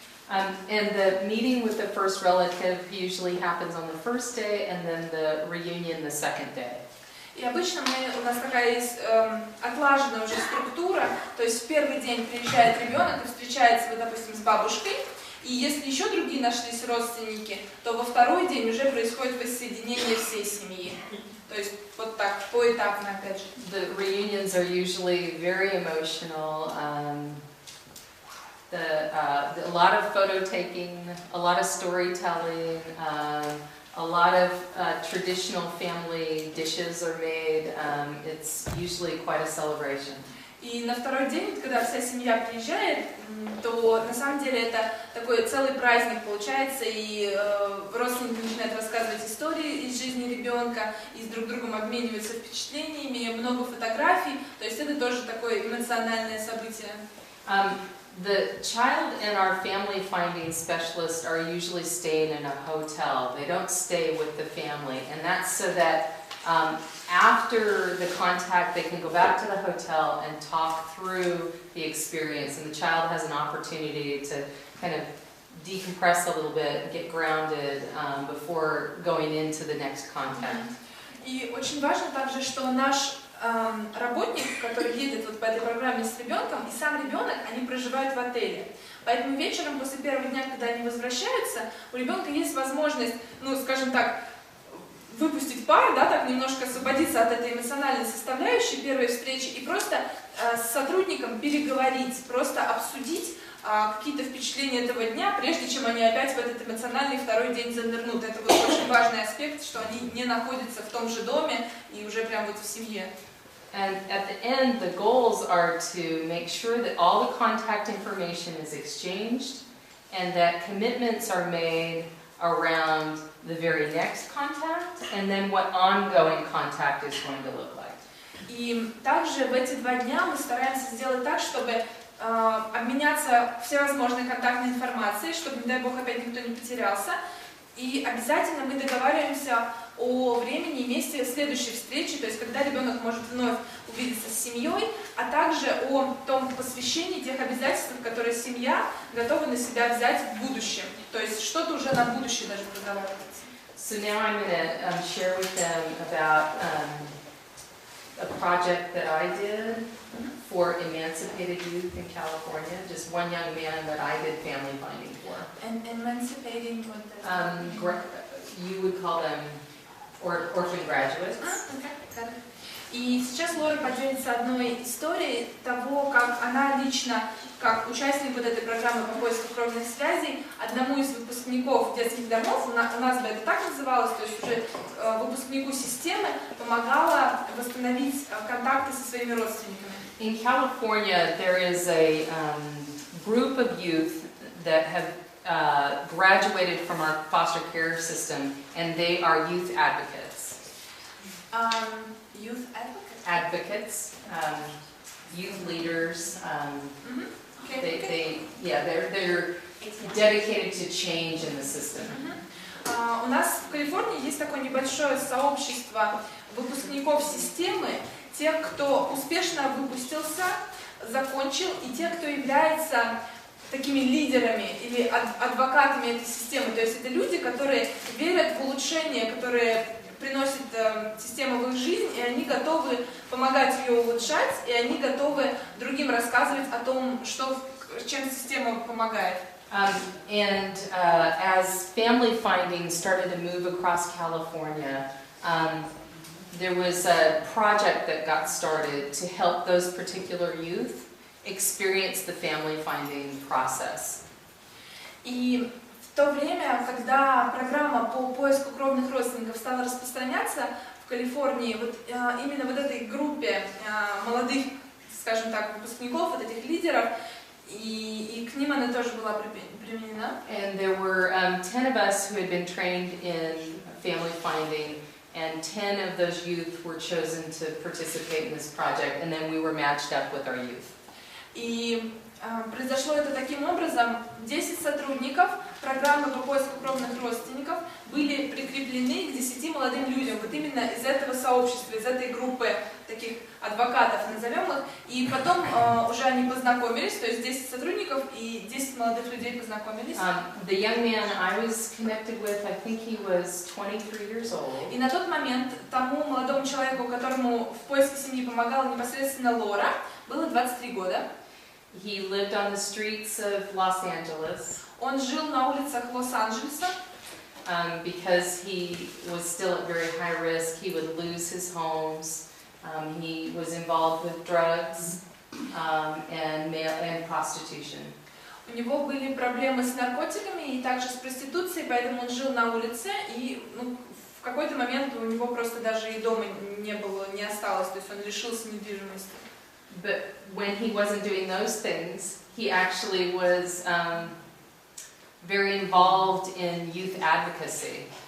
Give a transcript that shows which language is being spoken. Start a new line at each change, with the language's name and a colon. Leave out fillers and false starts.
English: And the meeting with the first relative usually happens on the first day, and then the reunion the second day.
Russian: И обычно у нас такая есть отлаженная уже структура, то есть в первый день приезжает ребенок и встречается, вот, допустим, с бабушкой, и если еще другие нашлись родственники, то во второй день уже происходит воссоединение всей семьи. То есть вот так, поэтапно, опять же.
English: The reunions are usually very emotional. A lot of photo taking, a lot of storytelling, a lot of traditional family dishes are made. It's usually quite a celebration.
Russian: И на второй день, когда вся семья приезжает, то на самом деле это такой целый праздник получается, и родственники начинают рассказывать истории из жизни ребенка, и с друг другом обмениваются впечатлениями, много фотографий, то есть это тоже такое эмоциональное событие.
English: The child and our family finding specialist are usually staying in a hotel. They don't stay with the family, and that's so that after the contact, they can go back to the hotel and talk through the experience, and the child has an opportunity to kind of decompress a little bit, get grounded before going into the next contact.
Russian: И очень важно также, что наш работник, который едет вот по этой программе с ребенком, и сам ребенок, они проживают в отеле. Поэтому вечером после первого дня, когда они возвращаются, у ребенка есть возможность, ну, скажем так, выпустить пар, да, так немножко освободиться от этой эмоциональной составляющей первой встречи и просто с сотрудником переговорить, просто обсудить какие-то впечатления этого дня, прежде чем они опять в этот эмоциональный второй день занырнут. Это вот очень важный аспект, что они не находятся в том же доме и уже прям вот в семье.
English: And at the end, the goals are to make sure that all the contact information is exchanged and that commitments are made around the very next contact and then what ongoing contact is going to look like.
Russian: И также в эти 2 дня мы стараемся сделать так, чтобы обменяться всевозможной контактной информацией, чтобы, не дай бог, опять никто не потерялся. И обязательно мы договариваемся о времени и месте следующей встречи, то есть когда ребенок может вновь увидеться с семьей, а также о том посвящении, тех обязательствах, которые семья готова на себя взять в будущем. То есть что-то уже на будущее даже проговаривается.
English: So now I'm going to share with them about a project that I did for emancipated youth in California. Just one young man that I did family finding for. And emancipating what does you would call them orphan graduates. Okay.
Russian: И сейчас Лора поделится одной историей того, как она лично, как участник вот этой программы по поиску кровных связей, одному из выпускников детских домов, у нас бы это так называлось, то есть уже выпускнику системы, помогала восстановить контакты со своими родственниками.
English: In California, there is a group of youth that have graduated from our foster care system, and they are youth advocates. Youth advocates? Advocates, youth leaders. They're dedicated to change in the system.
Russian: У нас в Калифорнии есть такое небольшое сообщество выпускников системы, тех, кто успешно выпустился, закончил, и тех, кто является такими лидерами или адвокатами этой системы. То есть это люди, которые верят в улучшение, которые приносят систему в их жизнь, и они готовы помогать ее улучшать, и они готовы другим рассказывать о том, чем система помогает.
English: As family finding started to move across California, there was a project that got started to help those particular youth experience the family finding process.
Russian: И в то время, когда программа по поиску кровных родственников стала распространяться в Калифорнии, вот именно вот этой группе молодых, скажем так, выпускников, вот этих лидеров, и к ним она тоже была применена.
English: And there were 10 of us who had been trained in family finding, and 10 of those youth were chosen to participate in this project, and then we were matched up with our youth.
Russian: И произошло это таким образом: 10 сотрудников программы по поиску кровных родственников были прикреплены к 10 молодым людям, вот именно из этого сообщества, из этой группы таких адвокатов, назовем их, и потом уже они познакомились, то есть 10 сотрудников и 10 молодых людей познакомились.
English: The young man I was connected with, I think he was 23 years old.
Russian: И на тот момент тому молодому человеку, которому в поиске семьи помогала непосредственно Лора, было 23 года.
English: He lived on the streets of Los Angeles.
Russian: Он жил на улицах Лос-Анджелеса.
English: Because he was still at very high risk, he would lose his homes. He was involved with drugs and prostitution.
Russian: У него были проблемы с наркотиками и также с проституцией, поэтому он жил на улице, и в какой-то момент у него просто даже и дома не осталось, то есть он лишился недвижимости.
English: But when he wasn't doing those things, he actually was very involved in youth advocacy.